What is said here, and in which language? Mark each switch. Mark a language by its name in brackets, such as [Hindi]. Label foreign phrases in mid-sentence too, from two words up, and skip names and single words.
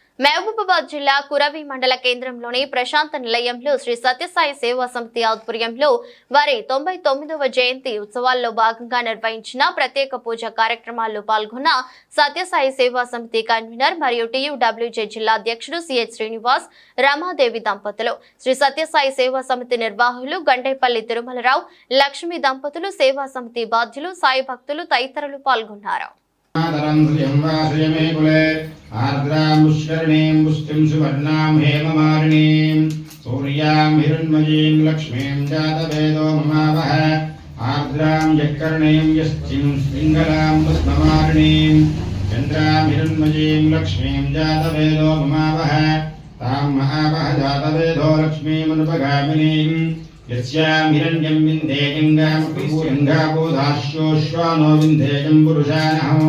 [Telugu] మహబూబాబాద్ జిల్లా కురవి మండల కేంద్రంలోని ప్రశాంత నిలయంలో శ్రీ సత్యసాయి సేవా సమితి ఆధ్వర్యంలో వారి 99వ జయంతి ఉత్సవాల్లో భాగంగా నిర్వహించిన ప్రత్యేక పూజ కార్యక్రమాల్లో పాల్గొన్న సత్యసాయి సేవా సమితి కన్వీనర్ మరియు టీయూడబ్ల్యూజే జిల్లా అధ్యక్షుడు సిహెచ్ శ్రీనివాస్ రమాదేవి దంపతులు, శ్రీ సత్యసాయి సేవా సమితి నిర్వాహకులు గండేపల్లి తిరుమలరావు, లక్ష్మీ దంపతులు, సేవా సమితి బాధ్యులు, సాయి భక్తులు తదితరులు పాల్గొన్నారు. [Sanskrit] आर्द्रां पुष्करणीं पुष्टिं सुवर्णां हेममालिनीं सूर्यां हिरण्मयीं लक्ष्मीं जातवेदो ममावह आर्द्रां यत्कर्णीं यश्चिं पिङ्गलां पद्ममालिनीं चन्द्रां हिरण्मयीं लक्ष्मीं जातवेदो ममावह तां महावह जातवेदो लक्ष्मीमनुपगामिनीं यस्यां हिरण्यं विन्देयं गामपूरङ्गापोधाश्योश्वानो विन्देयं पुरुषानहो